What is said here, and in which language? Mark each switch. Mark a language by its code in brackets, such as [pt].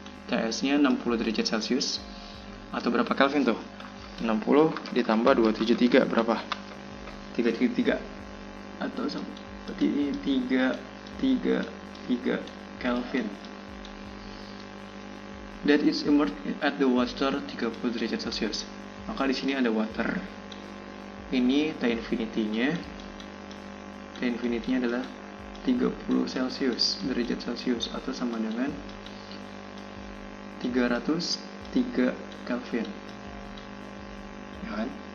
[id] TS-nya 60 derajat Celcius atau berapa Kelvin tuh? 60 ditambah 273 berapa? 333 atau berarti ini 333 Kelvin. [en] That is immersed at the water 30 [id] derajat Celcius. Maka di sini ada water. Ini T infinity-nya adalah 30 derajat Celcius atau sama dengan 303 Kelvin. Ya kan?